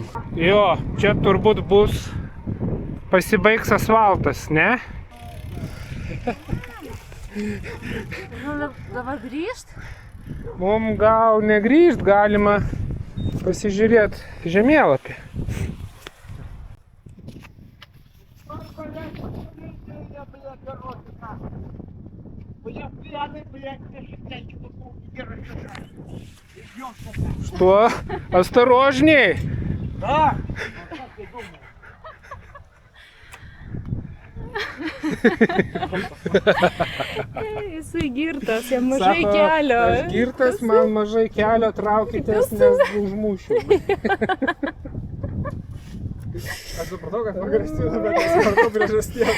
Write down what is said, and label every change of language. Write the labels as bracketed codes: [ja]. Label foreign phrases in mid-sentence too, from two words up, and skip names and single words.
[lt] Jo, čia turbūt bus pasibaigs asfaltas, ne? Dabar grįžt? Mum gal negrįžt, galima pasižiūrėti žemėlapį. [ru] Что? Осторожней! Da. [lt] Jisai girtas, jam mažai kelio. Aš girtas, man mažai kelio, traukitės, nes užmušiu. Aš supratau, kad pagrasinu, bet nesupratau priežasties.